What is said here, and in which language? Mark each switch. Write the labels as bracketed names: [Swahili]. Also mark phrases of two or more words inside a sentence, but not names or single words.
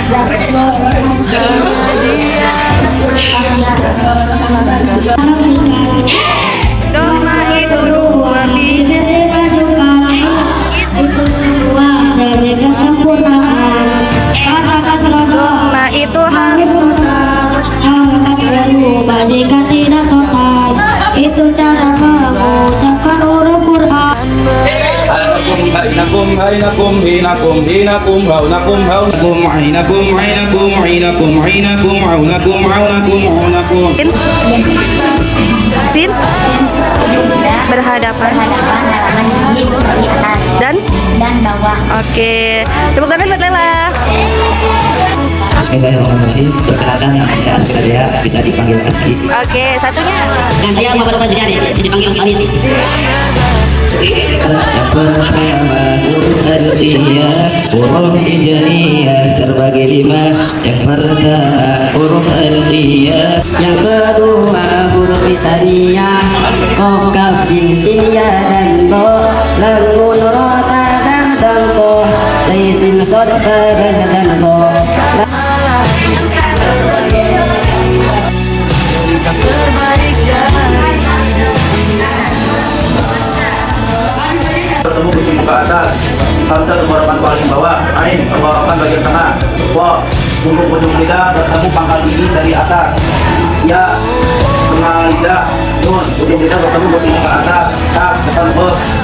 [Indonesian] Doma itu dua biji. Itu semua dari kesempurnaan. Kata-kata Doma itu harus harus berubah jika tidak total. Itu cara mengucapkan huruf Quran. Hainakum, hainakum, hinakum, hinakum, haunakum, haunakum, hainakum, hainakum, hainakum, hainakum, haunakum, haunakum, haunakum. Sin berhadapan halaman gigi di atas dan bawah. oke. Tepuk tangan buat Lela. Bismillahirrahmanirrahim. Perkenalkan nama saya Askara Dea, bisa dipanggil Aski. Oke, satunya. Dan saya Muhammad Nofal Zidane, dipanggil Khalid. Yang pertama huruf Al-Iyah, huruf Hijaiyah terbagi 5. Yang pertama huruf Al-Iyah. Yang kedua huruf lisaniyah, qaf, kaf, jim, sin, ya dan to, lam, nun, ra, ta, dan to, zai, sin, shad, ta, dan to. Bertemu ujung muka atas, hamzah tenggorokan paling bawah, ain tenggorokan bagian tengah, wa punggung ujung lidah bertemu pangkal gigi dari atas, ya tengah lidah, nun ujung lidah bertemu ujung muka atas, kaf depan bawah.